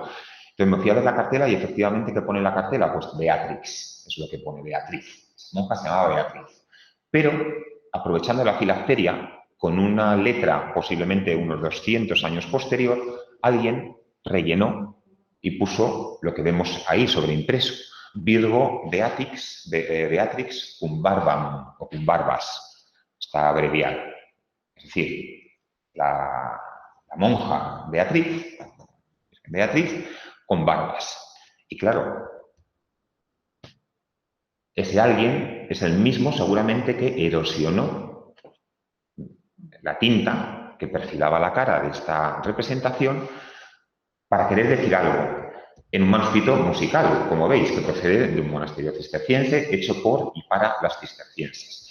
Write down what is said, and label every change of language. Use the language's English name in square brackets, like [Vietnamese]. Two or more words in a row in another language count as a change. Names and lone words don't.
[Spanish] Entonces me fui a ver la cartela y efectivamente, ¿qué pone en la cartela? Pues Beatrix, es lo que pone Beatriz. Esa monja se llamaba Beatriz. Pero, aprovechando la filacteria, con una letra posiblemente unos 200 años posterior, alguien rellenó y puso lo que vemos ahí sobreimpreso. [Latin] Virgo Beatrix cum barbam o cum barbas, [Spanish] está abreviado. Es decir, la monja Beatriz con barbas. Y claro, ese alguien es el mismo seguramente que erosionó la tinta que perfilaba la cara de esta representación para querer decir algo en un manuscrito musical, como veis, que procede de un monasterio cisterciense hecho por y para las cistercienses.